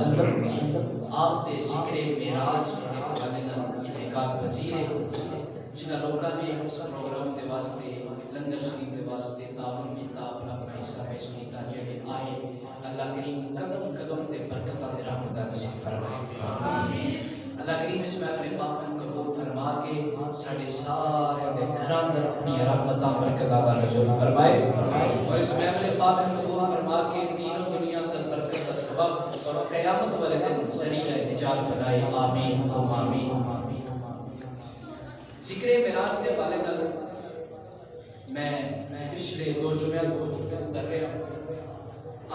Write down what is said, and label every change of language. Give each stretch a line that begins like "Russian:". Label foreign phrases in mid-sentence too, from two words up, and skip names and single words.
Punjabi: وسلم آپ دے ذکر معراج دے حوالے نال اعتقاد پذیر جنہاں لوکاں نے اس پروگرام دے واسطے لنگر شریف دے واسطے تعاون کیتا اپنا پیسہ پیش کیتا جیہڑے آئے اللہ کریم قدم قدم تے برکتاں دے رحمتاں نصیب فرمائے آمین. اللہ کریم اس محفل پاک کو قبول فرما کے ساڈے سارے دے گھراں اندر اپنی رحمتاں برکتاں دا نزول فرمائے اور اس محفل پاک کو قبول فرما کے دین اور دنیا دا برکت دا سبب اور قیامت والے دن ذریعہ نجات بنائے آمین آمین. ذکر معراج دے حوالے نال
Urdu: میں پچھلے 2 جمعے کر رہا ہوں.